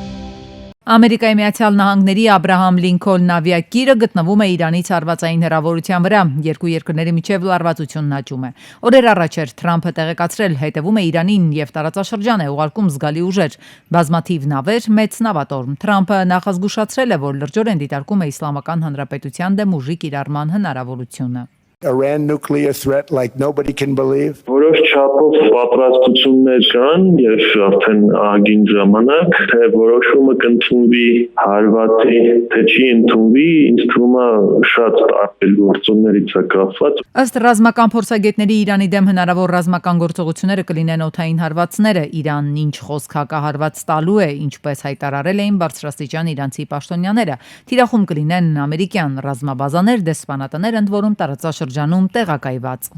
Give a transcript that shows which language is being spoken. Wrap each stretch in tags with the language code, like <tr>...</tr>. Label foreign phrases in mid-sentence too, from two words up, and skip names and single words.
<hy>Ամերիկայի Միացյալ Նահանգների Աբրահամ Լինքոլն ավիակիրը գտնվում է Իրանից հարվածային հեռավորության վրա, երկու երկրների միջև լարվածությունն աճում է։ Օրեր առաջ էր Թրամփը տեղեկացրել, հետևում է Իրանին եւ տարածաշրջան է ուղարկում զգալի ուժեր, բազմաթիվ նավեր, մեծ նավատորմ։ Թրամփը նախազգուշացրել է, որ լրջորեն դիտարկում է Իսլամական Հանրապետության դեմ ուժի կիրառման հնարավորությունը։</hy> <en>Iran nuclear threat like nobody can believe.</en> <hy>Որոշ չափով պատրաստություններ կան եւ արդեն ագին ժամանակ, թե որոշումը կընդունվի հարվածի, թե չի ընդունվի, ինձ թվում է շատ տարբեր գործոններից է կապված։ Ըստ ռազմական փորձագետների Իրանի դեմ հնարավոր ռազմական գործողությունները կլինեն օդային հարվածները, Իրանն ինչ խոսք հակահարված տալու է, ինչպես հայտարարել էին բարձրաստիճան իրանցի պաշտոնյաները։ Թիրախում կլինեն ամերիկյան ռազմաբազաներ, դեսպանատներ, ընդ որում տարածաշրջանում տեղակայված։</hy>